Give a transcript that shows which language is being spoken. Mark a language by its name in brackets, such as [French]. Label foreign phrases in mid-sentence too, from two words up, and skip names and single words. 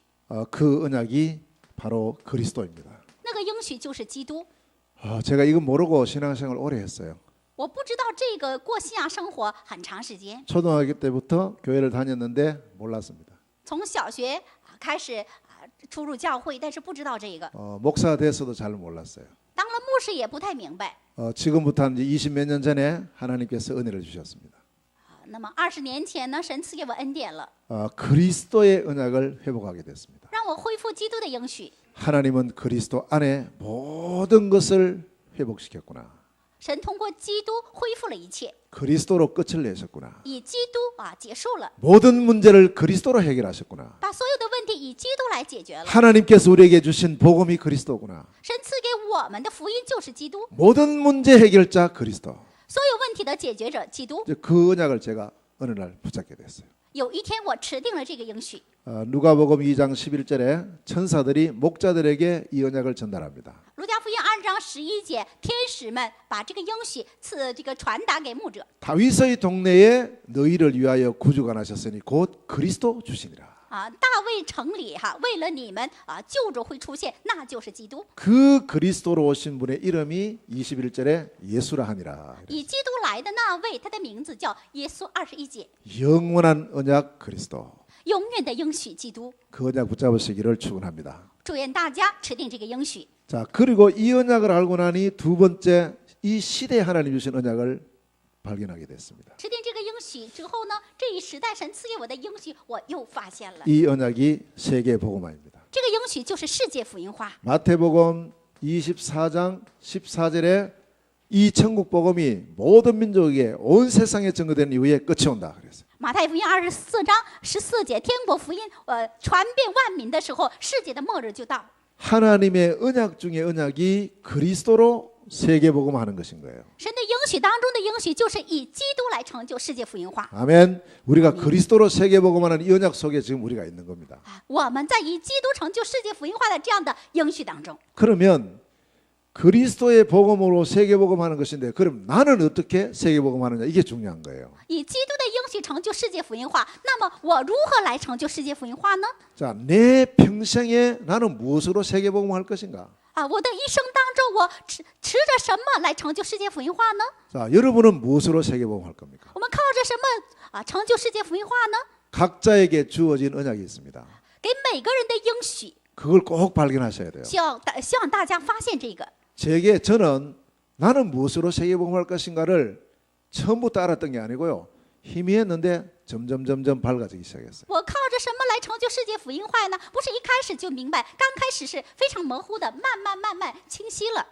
[Korean] 그 언약이 바로 그리스도입니다. [Chinese] 那个应许就是基督。 [Korean] 제가 이거 모르고 신앙생활 오래 했어요. [Chinese] 我不知道这个过信仰生活很长时间， [Korean] 초등학교 때부터 교회를 다녔는데 몰랐습니다. [Chinese] 从小学开始出入教会，但是不知道这个。 [Korean] 목사 돼서도 잘 몰랐어요. [Chinese] 当了牧师也不太明白。 [Korean] 지금부터 한 20몇 년 전에 하나님께서 은혜를 주셨습니다. [Chinese] 那么20年前呢，神赐给我恩典了， [Korean] 그리스도의 언약을 회복하게 됐습니다. [Chinese] 让我恢复基督的应许。 [Korean] 하나님은 그리스도 안에 모든 것을 회복시켰구나. [Chinese] 神通过基督恢复了一切， [Korean] 그리스도로 끝을 내셨구나. [Chinese] 以基督结束了， [Korean] 모든 문제를 그리스도로 해결하셨구나. [Chinese] 把所有的问题以基督来解决了。 [Korean] 하나님께서 우리에게 주신 복음이 그리스도구나. [Chinese] 神赐给我们的福音就是基督， [Korean] 모든 문제 해결자 그리스도. [Chinese] 所有问题的解决者基督。 [Korean] 그 언약을 제가 어느 날 붙잡게 됐어요. [Chinese] 有一天我持定了这个应许， [Korean] 누가복음 2장 11절에 천사들이 목자들에게 이 언약을 전달합니다. [Chinese] 路加福音2章11节，天使们把这个应许传达给牧者。 [Korean] 다윗의 동네에 너희를 위하여 구주가 나셨으니 곧 그리스도 주시니라. [Chinese] 大卫城里为了你们救主会出现，那就是基督。 [Korean] 그 그리스도로 오신 분의 이름이 21절에 예수라 하니라. [Chinese] 以基督来的那位，他的名字叫耶稣。21节， [Korean] 영원한 언약 그리스도. [Chinese] 永远的应许基督。 [Korean] 그 언약 붙잡으시기를 축원합니다. [Chinese] 祝愿大家持定这个应许。 [Korean] 자, 그리고 이 언약을 알고 나니 두 번째 이 시대에 하나님 주신 언약을 발견하게 됐습니다. [Chinese] 持定这个应许之后呢，这一时代神赐给我的应许，我又发现了。 [Korean] 이 언약이 세계 복음화입니다. [Chinese] 这个应许就是世界福音化。 [Korean] 마태복음 24장 14절에 이 천국 복음이 모든 민족에게 온 세상에 전거된 이후에 끝이 온다 그랬어요. [Chinese] 马太福音24章14节，天国福音传遍万民的时候，世界的末日就到。 [Korean] 하나님의 언약 중에 언약이 그리스도로 세계 복음하는 것인 거예요. [Chinese] 神的应许当中的应许，就是以基督来成就世界福音化。 [Korean] 아멘. 우리가 그리스도로 세계 복음하는 이 언약 속에 지금 우리가 있는 겁니다. [Chinese] 我们在以基督成就世界福音化的这样的应许当中。 [Korean] 그러면 그리스도의 복음으로 세계 복음하는 것인데 그럼 나는 어떻게 세계 복음하느냐 이게 중요한 거예요. [Chinese] 以基督的应许成就世界福音化，那么我如何来成就世界福音化呢？ [Korean] 자, 내 평생에 나는 무엇으로 세계 복음할 것인가? [Chinese] 我的一生当中，我持着什么来成就世界福音化呢？ [Korean] 자, 여러분은 무엇으로 세계 복음할 겁니까? [Chinese] 我们靠着什么成就世界福音化呢？ [Korean] 각자에게 주어진 언약이 있습니다. [Chinese] 给每个人的应许， [Korean] 그걸 꼭 발견하셔야 돼요. [Chinese] 希望大家发现这个。 [Korean] 저는 나는 무엇으로 세계 복음할 것인가를 처음부터 알았던 게 아니고요. 희미했는데 점점 밝아지기 시작했어요. [Chinese] 我靠着什么来成就世界福音化呢？不是一开始就明白，刚开始是非常模糊的，慢慢清晰了。